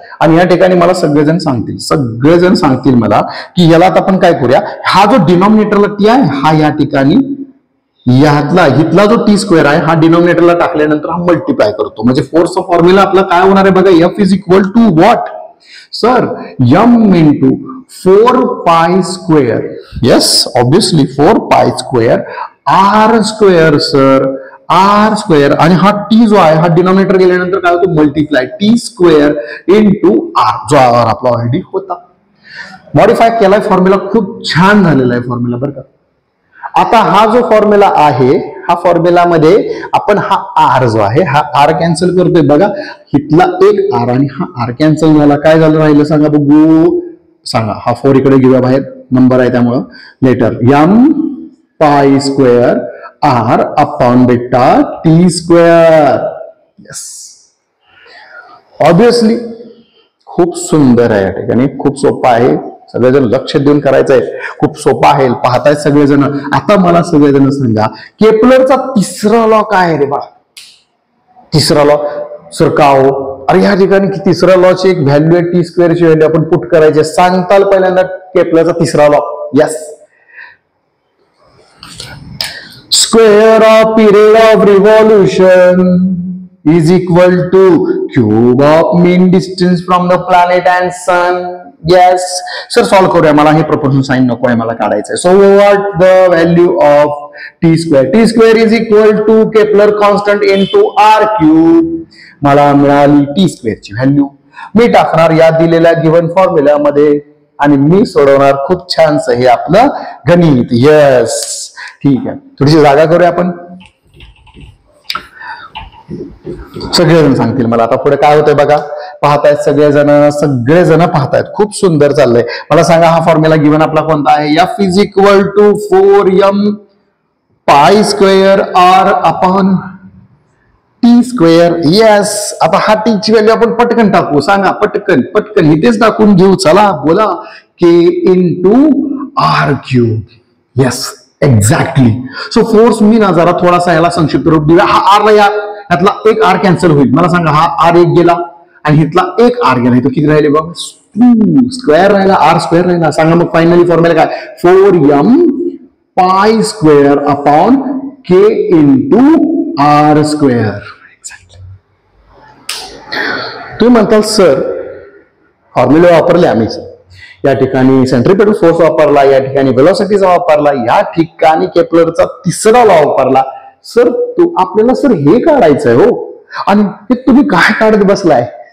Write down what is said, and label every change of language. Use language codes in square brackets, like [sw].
[mr] आणि या ठिकाणी मला सगळेजण सांगतील मला की याला आता आपण काय करूया, हा जो डिनॉमिनेटरला टी आहे, हा या ठिकाणी हितला जो टी स्क्वेअर आहे हा डिनॉमिनेटरला टाकल्यानंतर हा मल्टिप्लाय करतो. म्हणजे फोर्सचा फॉर्म्युला आपला काय होणार आहे बघा? [en] f is equal to what sir? m into 4π square. Yes, obviously 4π square r square sir, r square. [mr] आणि हा टी जो आहे हा डिनॉमिनेटर गेल्यानंतर काय होतो? Multiply T square into r, जो r आपला ऑलरेडी होता. मॉडिफाय केलाय फॉर्म्युला, खूप छान झालेला आहे फॉर्म्युला बरं का. आता हा जो फॉर्म्युला आहे, हा फॉर्म्युलामध्ये आपण हा आर जो आहे हा आर कॅन्सल करतोय बघा. इथला एक आर आणि हा आर कॅन्सल झाला. काय झालं राहिलं सांगा बघू, सांगा. हा 4 इकडे घेऊया बाहेर, नंबर आहे त्यामुळं. [en] Letter m pi square r upon बेटा T square. [mr] यस, ऑब्विसली खूप सुंदर आहे या ठिकाणी, खूप सोपं आहे. सगळेजण लक्ष देऊन करायचंय, खूप सोपं आहे. पाहताय सगळेजण. आता मला सगळेजण सांगा, केपलरचा तिसरा लॉ काय आहे रे बा? तिसरा लॉ सर का हो? अरे या ठिकाणी तिसऱ्या लॉची एक व्हॅल्यू आहे, टी स्क्वेअरची व्हॅल्यू आपण पुट करायची. सांगताल पहिल्यांदा केपलरचा तिसरा law. [en] Yes, square of period of revolution is equal to cube of mean distance from the planet and sun. [mr] Yes, sir solve करूया. मला हे प्रपोर्शन साइन नको आहे, मला काढायचं आहे. [en] So what the value of T square? T square is equal to Kepler constant into r cube. [mr] मला मिळाली टी स्क्वेअरची व्हॅल्यू. मी टाकणार या दिलेल्या गिव्हन फॉर्म्युल्यामध्ये आणि मी सोडवणार खूप छानस हे आपलं गणित. यस, ठीक आहे. थोडीशी जागा करूया आपण. सगळेजण सांगतील मला आता पुढे काय होतंय बघा. पाहतायत सगळेजण पाहतायत. खूप सुंदर चाललंय. मला सांगा हा फॉर्म्युला गिव्हन आपला कोणता आहे? [en] F is equal to 4m pi square r upon T square. [mr] Yes, आता हा टी ची व्हॅल्यू आपण पटकन टाकू. सांगा पटकन पटकन, इथेच टाकून घेऊ. चला बोला. [en] K into r cube. Yes, exactly. [mr] So force मी ना जरा थोडासा याला संक्षिप्त रूप दिला. हा आर यातला एक आर कॅन्सल होईल. मला सांगा हा आर एक गेला आणि इथला एक आर गेला. तो किती राहिले बघ? स्क्वेअर राहिला, आर स्क्वेअर राहिला. सांगा मग फायनली फॉर्म्युला काय? [en] 4m pi square upon k into r square. Exactly. [mr] तुम्ही म्हणताल सर फॉर्म्युला वापरले आम्ही, या ठिकाणी सेंट्रिपेटल फोर्स वापरला, या ठिकाणी व्हेलॉसिटीचा वापरला, या ठिकाणी केपलरचा तिसरा लॉ वापरला. सर आपल्याला सर हे काढायचंय हो, आणि हे तुम्ही काय काढत बसलाय?